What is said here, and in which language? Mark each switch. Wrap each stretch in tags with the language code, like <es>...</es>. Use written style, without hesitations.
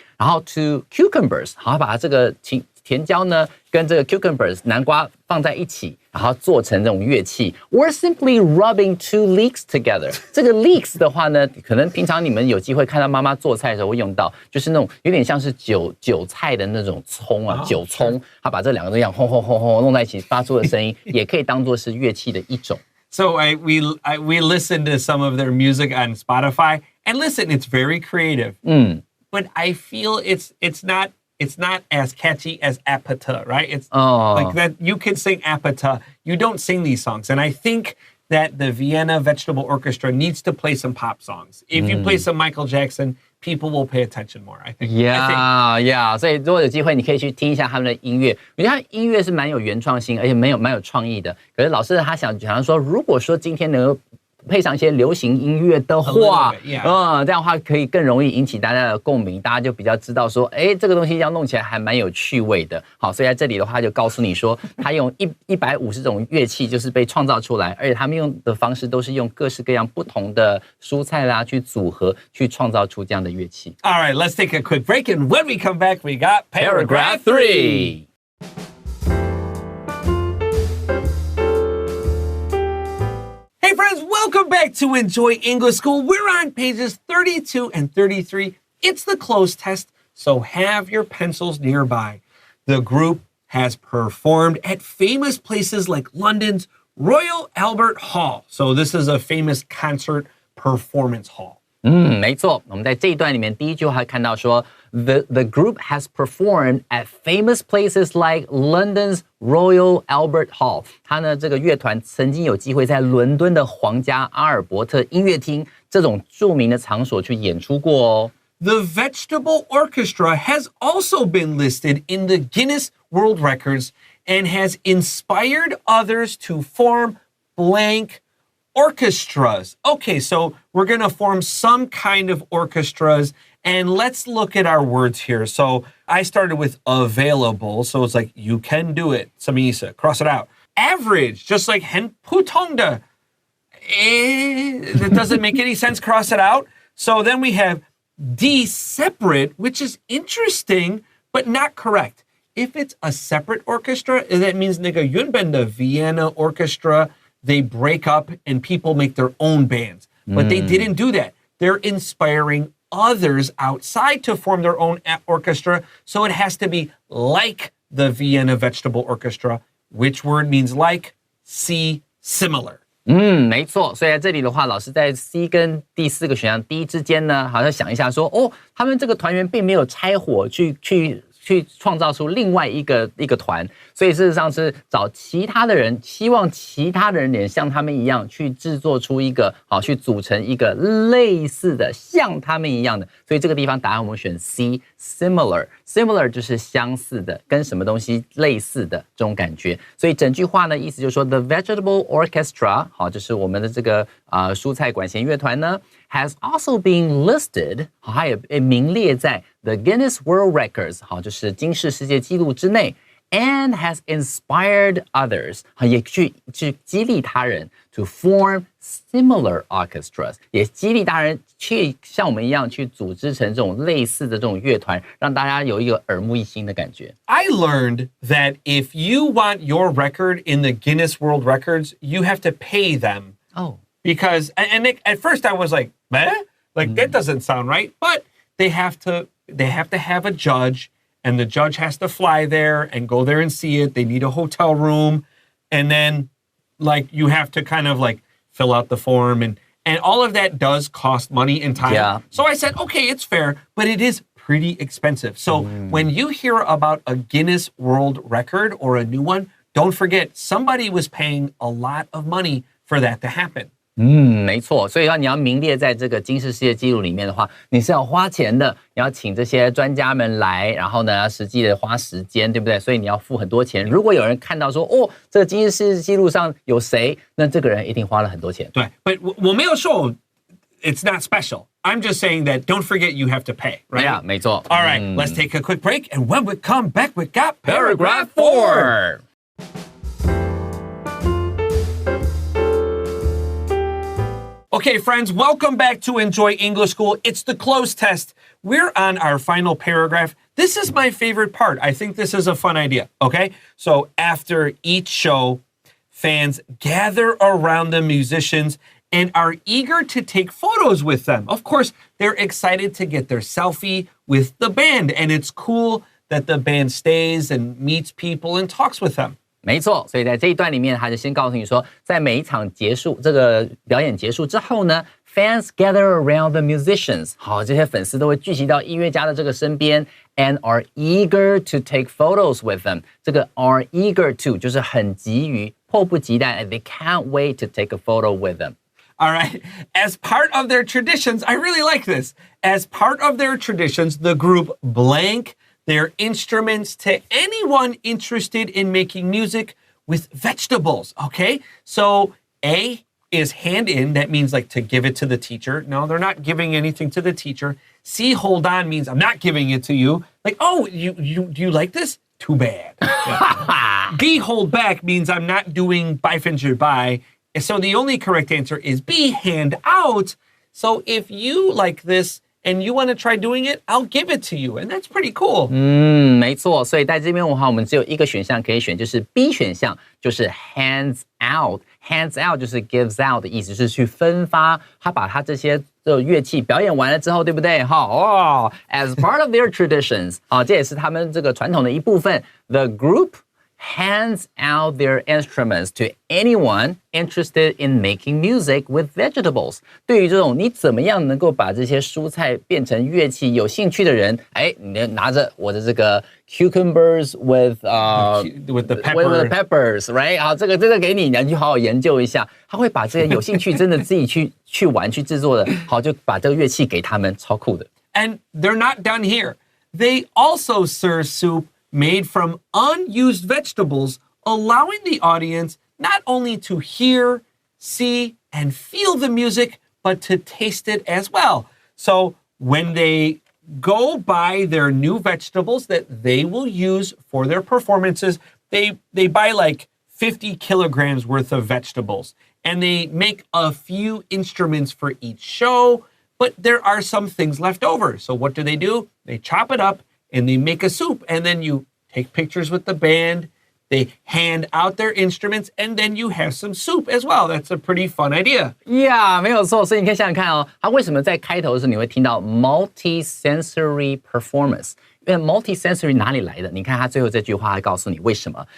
<zh>然后</zh> <en>to cucumbers，</en> <zh>好，把它这个甜椒呢跟这个 cucumbers 南瓜放在一起，然后做成这种乐器 ，</zh> <en>or simply rubbing two leeks together。</en> <zh>这个 leeks 的话呢，可能平常你们有机会看到妈妈做菜的时候会用到，就是那种有点像是韭菜的那种葱啊，韭葱，她把这两个这样轰轰轰轰弄在一起发出的声音，也可以当做是乐器的一种。</zh> <en>So we listened to some of their music on Spotify, and listen, it's very creative. But I feel it's not as catchy as Apata, right? It's like that you can sing Apata. You don't sing these songs. And I think that the Vienna Vegetable Orchestra needs to play some pop songs. If you play some Michael Jackson, people will pay attention more, I think. Yeah.</en> <zh>所以如果有机会，你可以去听一下他们的音乐。我觉得他音乐是蛮有原创性，而且蛮有创意的。可是老师他想说，如果说今天能够配上一些流行音乐的话，</zh> <en>A little bit, yeah.</en> <zh>这样的话可以更容易引起大家的共鸣，大家就比较知道说，哎，这个东西要弄起来还蛮有趣味的。好，所以在这里的话就告诉你说，他用150种乐器就是被创造出来，而且他们用的方式都是用各式各样不同的蔬菜啦去组合，去创造出这样的乐器。</zh> <en>All right, let's take a quick break, and when we come back, we got paragraph 3. Hey friends, welcome back to Enjoy English School. We're on pages 32 and 33. It's the cloze test, so have your pencils nearby. The group has performed at famous places like London's Royal Albert Hall. So this is a famous concert performance hall.</en> <zh>没错，我们在这一段里面第一句话看到说</zh> <en>the group has performed at famous places like London's Royal Albert Hall。</en> <zh>他呢这个乐团曾经有机会在伦敦的皇家阿尔伯特音乐厅这种著名的场所去演出过哦。</zh> <en>The Vegetable Orchestra has also been listed in the Guinness World Records and has inspired others to form blank orchestras. Okay, so we're going to form some kind of orchestras, and let's look at our words here. So I started with available, so it's like you can do it. Samisa, cross it out. Average, just like</en> <zh>hen putongda.</zh> <en>That doesn't make any sense. Cross it out. So then we have D separate, which is interesting, but not correct. If it's a separate orchestra, that means</en> <zh>nigga yunben</zh> <en>the Vienna Orchestra. They break up and people make their own bands. But they didn't do that. They're inspiring others outside to form their own orchestra. So it has to be like the Vienna Vegetable Orchestra. Which word means like? C, similar.</en> <zh>没错，所以在这里的话，老师在 C 跟第4个选项 D 之间呢，好像想一下说，哦，他们这个团员并没有拆伙去创造出另外一个团，所以事实上是找其他的人，希望其他的人也像他们一样去制作出一个好，去组成一个类似的像他们一样的。所以这个地方答案我们选 C similar 就是相似的，跟什么东西类似的这种感觉。所以整句话呢，意思就是说 The Vegetable Orchestra 好，就是我们的这个蔬菜管弦乐团呢</zh> <en>has also been listed</en> <zh>好，它也名列在 The Guinness World Records 好，就是金氏世界纪录之内。</zh> <en>And has inspired others</en> <zh>也去激励他人</zh> <en>to form similar orchestras</en> <zh>也激励他人去像我们一样去组织成这种类似的这种乐团，让大家有一个耳目一新的感觉。</zh> <en>I learned that if you want your record in the Guinness World Records, you have to pay them. Oh. Because, and at first I was like, meh? Like, that doesn't sound right. But they have to have a judge, and the judge has to fly there and go there and see it. They need a hotel room. And then, like, you have to kind of, like, fill out the form. And all of that does cost money and time. Yeah. So I said, okay, it's fair, but it is pretty expensive. So when you hear about a Guinness World Record or a new one, don't forget, somebody was paying a lot of money for that to happen.</en> <zh>没错，所以你要名列在这个金氏世界纪录里面的话，你是要花钱的，你要请这些专家们来，然后呢，实际的花时间，对不对？所以你要付很多钱。如果有人看到说，哦，这个金氏世界纪录上有谁，那这个人一定花了很多钱。对</zh> <en>but</en> <zh>我没有说</zh> <en>it's not special. I'm just saying that don't forget you have to pay, right? Yeah,</en> <zh>没错。</zh> <en>All right, let's take a quick break, and when we come back, we got Paragraph 4. Okay, friends, welcome back to Enjoy English School. It's the cloze test. We're on our final paragraph. This is my favorite part. I think this is a fun idea, okay? So after each show, fans gather around the musicians and are eager to take photos with them. Of course, they're excited to get their selfie with the band, and it's cool that the band stays and meets people and talks with them.</en> <zh>没错，所以在这一段里面，他就先告诉你说，在每一场结束，这个表演结束之后呢 ，</zh> <en>fans gather around the musicians，</en> <zh>好，这些粉丝都会聚集到音乐家的这个身边 ，</zh> <en>and are eager to take photos with them。</en> <zh>这个</zh> <en>are eager to</en> <zh>就是很急于、迫不及待</zh> <en>，and they can't wait to take a photo with them。 All right. As part of their traditions, I really like this. As part of their traditions, the group blank their instruments to anyone interested in making music with vegetables. Okay. So A, is hand in. That means like to give it to the teacher. No, they're not giving anything to the teacher. C, hold on means I'm not giving it to you. Like, oh, do you like this? Too bad. B, hold back means I'm not doing beifinger by. So the only correct answer is B, hand out. So if you like this and you want to try doing it, I'll give it to you. And that's pretty cool.</en> <zh>没错，所以在这边的话，我们只有一个选项可以选，就是 B 选项，就是 hands out。hands out 就是 gives out 的意思，就是去分发。他把他这些乐器表演完了之后，对不对？哈</zh> <en>as part of their traditions，</en> <zh>这也是他们这个传统的一部分。</zh> <en>The group hands out their instruments to anyone interested in making music with vegetables.</en> <zh>对于这种你怎么样能够把这些蔬菜变成乐器有兴趣的人，你拿着我的这个 cucumbers with</zh> <en>the peppers, right?</en> <zh>好，这个给你，你去好好研究一下。他会把这些有兴趣真的自己去玩去制作的，好就把这个乐器给他们，超酷的。</zh> <en>And they're not done here. They also serve soup made from unused vegetables, allowing the audience not only to hear, see, and feel the music, but to taste it as well. So when they go buy their new vegetables that they will use for their performances, they buy like 50 kilograms worth of vegetables, and they make a few instruments for each show, but there are some things left over. So what do? They chop it up and they make a soup, and then you take pictures with the band, they hand out their instruments, and then you have some soup as well. That's a pretty fun idea. Yeah,</en> <zh>没有错。所以你可以想想看哦，它为什么在开头的时候你会听到 multi-sensory performance？因为 multi-sensory 哪里来的？你看它最后这句话还告诉你为什么。</zh>